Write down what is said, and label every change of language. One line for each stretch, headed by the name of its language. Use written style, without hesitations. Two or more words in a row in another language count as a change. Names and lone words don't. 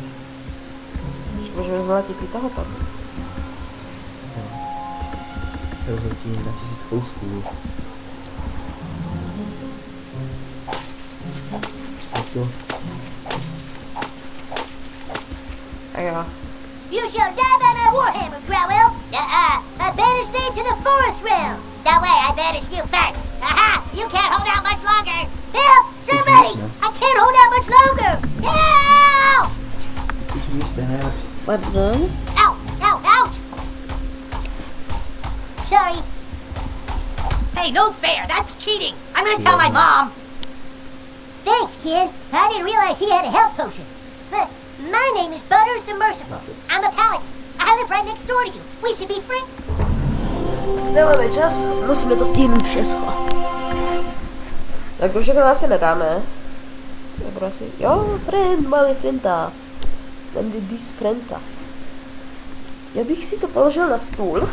Czech: Můžeme zmlátit i toho tak. Se rozhodí na 1000 kousků. To. A jo.
English: You shall die by my warhammer, Crowell. I banished thee to the forest realm. That way I banished you first. Aha! You can't hold out much longer. Help! Somebody! I can't hold out much longer. Help! Pardon? Ow! Ow! Ouch! Sorry. Hey, no fair. That's cheating. I'm gonna tell my mom. Thanks, kid. I didn't realize he had a health potion. But my name is Butters the Merciful. I'm a paladin. I live right next door to you. We should be friends.
Czech: Nemáme čas, musíme to stihnout všechno. Tak to všechno asi nedáme. Nebo asi... Jo, friend, malý frienda. Mandy dis frienda. Já bych si to položil na stůl.